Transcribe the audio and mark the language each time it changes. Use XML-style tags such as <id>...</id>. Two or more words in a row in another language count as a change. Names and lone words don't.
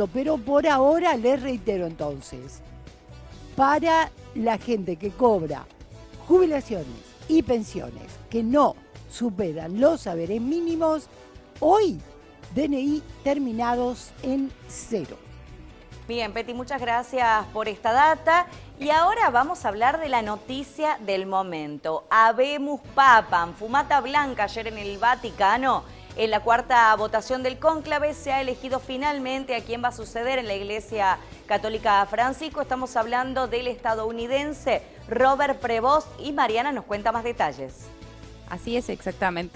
<es>Pero por ahora les reitero entonces, para la gente que cobra jubilaciones y pensiones que no superan los haberes mínimos, hoy DNI terminados en 0. Bien, Peti, muchas gracias por esta data. Y ahora vamos a hablar de la noticia del momento.</es> <la>Habemus Papam,</la> <es>fumata blanca ayer en el Vaticano. En la cuarta votación del cónclave se ha elegido finalmente a quién va a suceder en la Iglesia Católica Francisco. Estamos hablando del estadounidense Robert Prevost y Mariana nos cuenta más detalles. Así es, exactamente.</es>